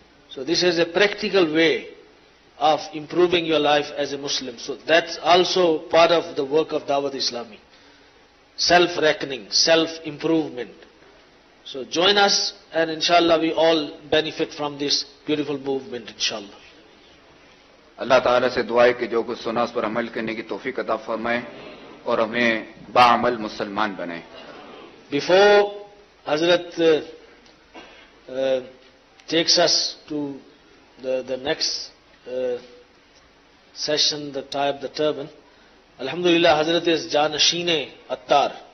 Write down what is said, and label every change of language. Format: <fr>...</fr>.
<en>So this is a practical way of improving your life as a Muslim. So that's also part of the work of Dawat Islami. Self-reckoning, self-improvement. So join us, and inshallah we all benefit from this beautiful movement, inshallah.</en> <hi>अल्लाह ताला से दुआ है कि जो कुछ सुना उस पर अमल करने की तौफीक अता फरमाए और हमें बाअमल मुसलमान बनाए.</hi> <en>Before Hazrat takes us to the next session, the tie of the turban, Alhamdulillah, Hazrat is Janashine Attar.</en>